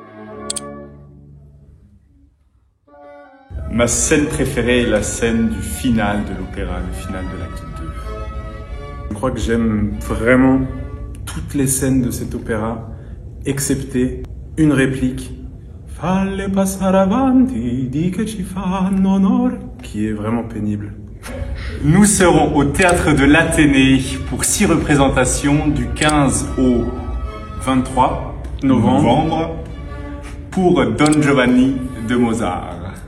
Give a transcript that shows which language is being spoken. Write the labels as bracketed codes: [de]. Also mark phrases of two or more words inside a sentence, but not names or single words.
[fr] Ma scène préférée est la scène du final de l'opéra, le final de l'acte 2. Je crois que j'aime vraiment toutes les scènes de cet opéra, excepté une réplique, [it] Falle passare avanti, di che ci fanno onore, [fr] qui est vraiment pénible. Nous serons au Théâtre de l'Athénée pour 6 représentations du 15 au 23 novembre pour Don Giovanni de Mozart.